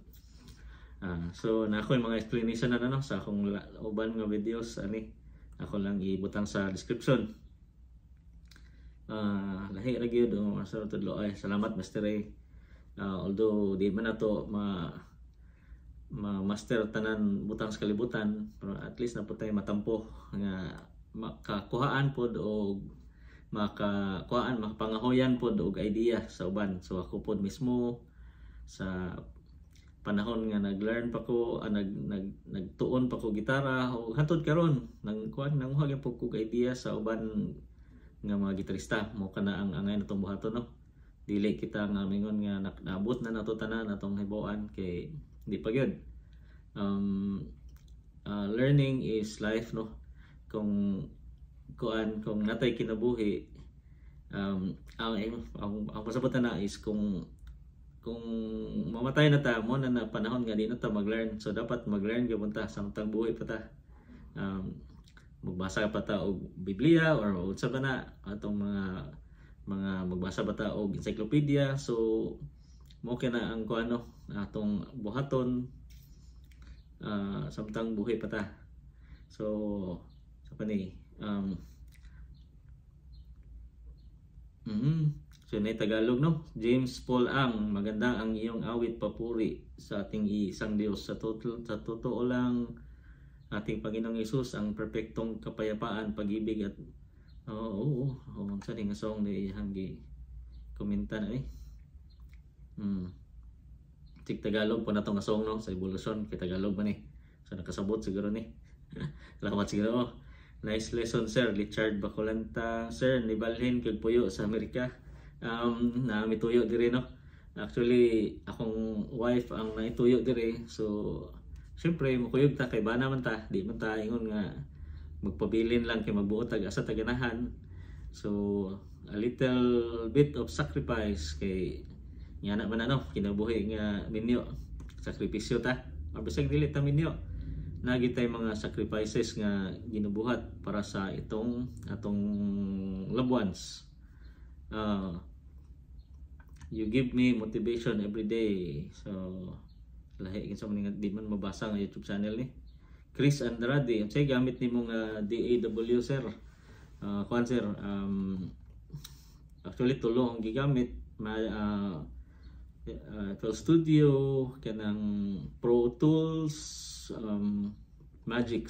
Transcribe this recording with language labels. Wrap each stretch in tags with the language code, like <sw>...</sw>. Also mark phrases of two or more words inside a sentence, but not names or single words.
<ceb>So na ako yung mga explanation na no sa akong uban nga videos ani, ako lang ibutang sa description. Lahi ra gyud o asa tudlo ay salamat Mr. Ray. Although di man nato master tanan butang sa kalibutan, pero</ceb> <en>at least</en> <ceb>na po tayo matampo nga makakuhaan pod og makapangahoyan pod og idea sa uban. So ako pod mismo sa panahon nga naglearn pa ko, nagtuon pa ko gitara, o hantod karon nanguha gyud po ko idea sa uban nga mga gitarista. Mo kana ang angay natong buhaton no, dili kita nga mingon nga naabot na nato tanan atong hibuan, kay di pa gyud.</ceb> <en>Learning is life no.</en> <ceb>Kung kuan kung natay kinabuhi, ang pasabutan na is kung mamatay na ta mo na panahon nga di na ta mag-learn, so dapat mag-learn gyud ta samtang buhay pa ta. Magbasa pa ta og Biblia or unsa ba na atong mga magbasa ba ta og encyclopedia, so mo na ang kuano atong buhaton samtang buhay pa ta. So sa pani so na Tagalog, no?</ceb> <tl>James Paul Ang, maganda ang iyong awit, papuri sa ating isang Diyos. Sa totoo lang, ating Panginoong Hesus ang perpektong kapayapaan, pag-ibig at saan nga song na ihanggi komenta na Tik Tagalog po na itong song, no?</tl> <ceb>Sa Evolution, kay Tagalog ba ni? So nakasabot siguro ni. Salamat siguro.</ceb> <en>Nice lesson, sir.</en> <ceb>Richard Bacolanta, sir, nibalhin kag puyo sa Amerika. Na mituyo diri, no? Actually akong wife ang naituyo diri, so syempre mukuyog ta kay bana man ta, di man ta ingon nga magpabilin lang kay magbuot tag asa taganahan. So</ceb> <en>a little bit of sacrifice</en> <ceb>kay nga na man ano kinabuhi nga minyo, sakripisyo ta bisag dili ta minyo, nagi tay mga sacrifices nga ginubuhat para sa atong</ceb> <en>loved ones. You give me motivation every day.</en> <ceb>So lahi kinsa man nga di man mabasa nga YouTube channel ni Chris Andrade. Unsay gamit nimo nga DAW, sir? Kuan sir, actually tulo ang gigamit. FL Studio, kanang Pro Tools, Magix.</ceb>